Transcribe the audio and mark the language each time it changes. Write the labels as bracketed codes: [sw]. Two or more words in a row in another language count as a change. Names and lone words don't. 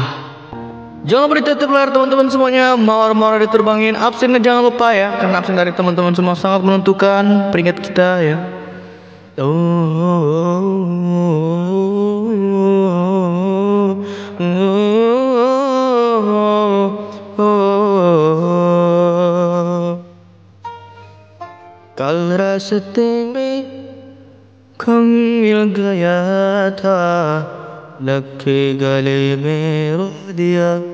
[id] Jangan lupa ditutup layar teman-teman semuanya. Mawar-mawar diterbangin. Absennya jangan lupa ya, karena absen dari teman-teman semua sangat menentukan peringkat kita ya. [hi] कल रास्ते में कम मिल गया था, लगे गले में रो दिया.